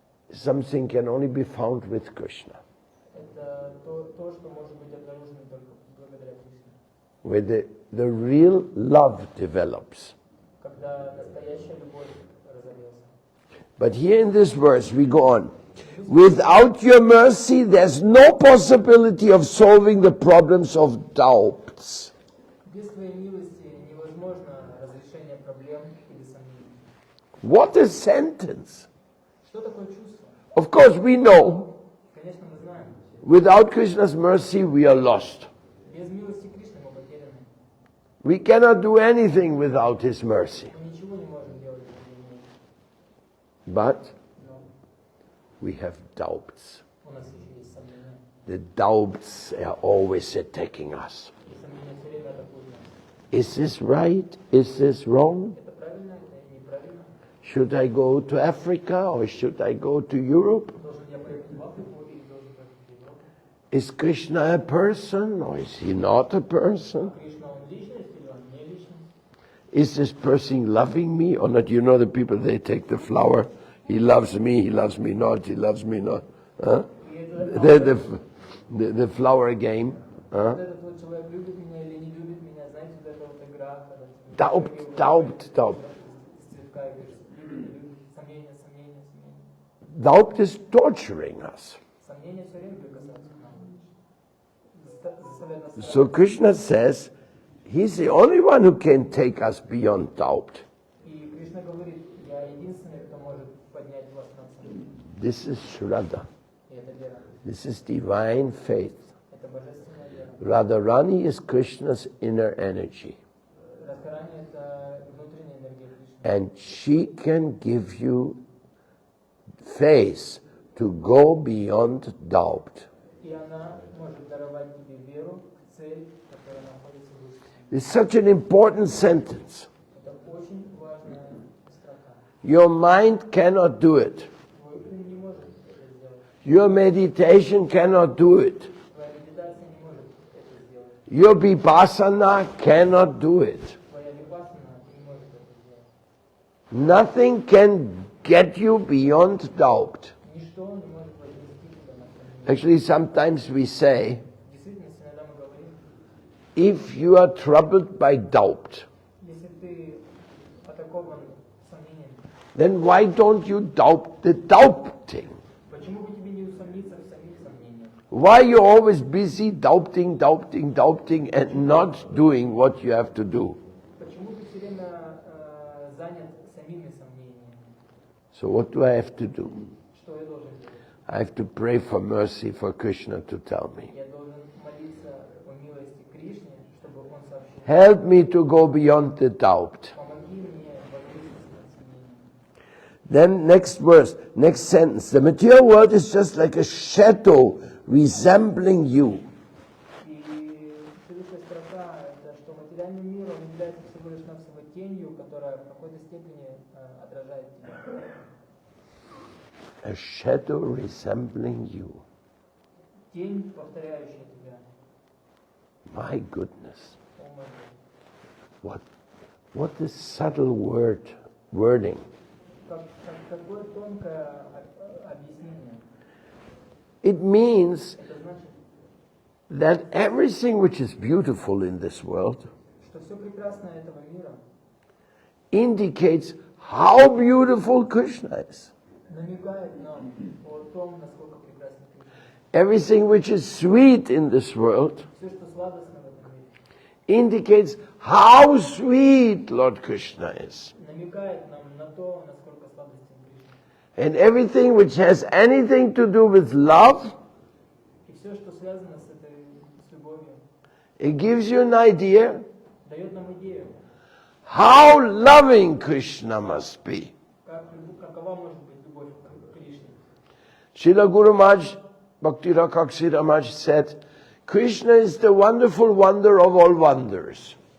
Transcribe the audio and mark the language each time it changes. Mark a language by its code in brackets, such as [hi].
[en] something can only be found with Krishna. [ru] это то, что может быть обнаружено только благодаря Кришне. [en] Where the real love develops. [ru] Когда настоящая любовь разовьется. [en] But here in this verse we go on. Without your mercy, there's no possibility of solving the problems of doubts. [ru] Без твоей милости невозможно разрешение проблем или сомнений. [en] What a sentence! [ru] Что такое чувство? [en] Of course, we know [ru] Конечно, мы знаем. [en] without Krishna's mercy, we are lost. [ru] Без милости Кришны мы потеряны. [en] We cannot do anything without His mercy. [ru] Мы ничего не можем делать без Его милости. [en] But [ru] Но [en] we have doubts. [ru] у нас еще есть сомнения. [en] The doubts are always attacking us. [ru] И сомнения все время атакуют нас. [en] Is this right? Is this wrong? [ru] Это правильно, это неправильно. [en] Should I go to Africa or should I go to Europe? [ru] Должен я поехать в Африку или должен поехать в Европу? [en] Is Krishna a person or is he not a person? [ru] Кришна, он личность или он не личность? [en] Is this person loving me or not? You know the people, they take the flower. He loves me not, he loves me not. Huh? [ru] И это [en] The flower game. Huh? [ru] вот этот вот человек любит меня или не любит меня, знаете, вот эта вот игра, когда тебе [en] Doubt. [ru] из цветка и говоришь, любит, не любит, сомнения. [en] Doubt is torturing us. [ru] Сомнения все время прикасаются к нам. Заставляют нас [en] So Krishna says, he's the only one who can take us beyond doubt. [ru] И Кришна говорит, я единственный, кто может поднять вас над сомнением. [en] This is Shraddha. [ru] И это вера. [en] This is divine faith. [ru] Это божественная вера. [en] Radharani is Krishna's inner energy. [ru] Радхарани – это внутренняя энергия Кришны. [en] And she can give you faith to go beyond doubt. [ru] И она может даровать тебе веру к цели, которая находится выше. [en] It's such an important sentence. [ru] Это очень важная строка. [en] Your mind cannot do it. [ru] Твой ум не может это сделать. [en] Your meditation cannot do it. [ru] Твоя медитация не может это сделать. [en] Your vipassana cannot do it. [ru] Твоя випассана не может это сделать. [en] Nothing can get you beyond doubt. [ru] Ничто не может вознести тебя над сомнением. [en] Actually, sometimes we say, [ru] В действительности, иногда мы говорим, [en] if you are troubled by doubt, [ru] Если ты атакован сомнением, [en] then why don't you doubt the doubting? [ru] почему бы тебе не усомниться в самих сомнениях? [en] Why you always busy doubting and not doing what you have to do? [ru] Почему ты все время занят самими сомнениями? [en] So what do I have to do? [ru] Что я должен делать? [en] I have to pray for mercy for Krishna to tell me. [ru] Я должен молиться о милости Кришне, чтобы он сообщил. [en] Help me to go beyond the doubt. [ru] Помоги мне возвыситься над сомнением. [en] Then next verse, next sentence. The material world is just like a shadow resembling you. [ru] И следующая строка – это что материальный мир, он является всего лишь навсего тенью, которая в какой-то степени отражает тебя. [en] A shadow resembling you. [ru] Тень, повторяющая тебя. [en] My goodness. [ru] О мой Бог. [en] What a subtle wording. [ru] Какое тонкое объяснение. [en] It means [ru] Это значит, [en] that everything which is beautiful in this world [ru] что все прекрасное этого мира [en] indicates how beautiful Krishna is. [ru] намекает нам о том, насколько прекрасен Кришна. [en] Everything which is sweet in this world [ru] Все, что сладостно в этом мире, [en] indicates how sweet Lord Krishna is. [ru] намекает нам на то, насколько сладостен Кришна. [en] And everything which has anything to do with love, [ru] И все, что связано с любовью, [en] it gives you an idea [ru] дает нам идею, [en] how loving Krishna must be. [ru] какова может быть любовь к Кришне. [en] Srila Guru Maharaj, Bhakti Rakshak Maharaj said, Krishna is the wonderful wonder of all wonders.